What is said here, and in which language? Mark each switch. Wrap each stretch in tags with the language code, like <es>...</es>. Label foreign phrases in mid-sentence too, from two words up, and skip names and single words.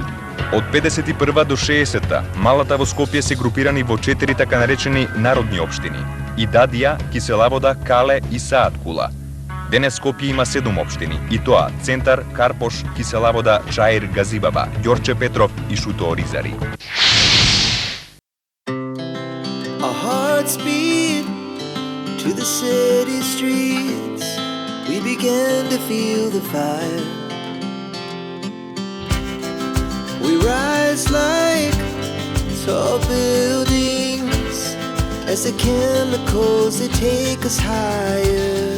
<mk>Од 51 до 60 малата во Скопје се групирани во 4 така наречени народни општини: Идадија, Киселавода, Кале и Саат Кула. Денес Скопје има 7 општини, и тоа Центар, Карпош, Киселавода, Чаир, Газибаба, Ѓорче Петров и Шуто Оризари.</mk> <en>Our hearts beat to the city streets. We began to feel the fire. We rise like tall buildings as the chemicals they take us higher.</en>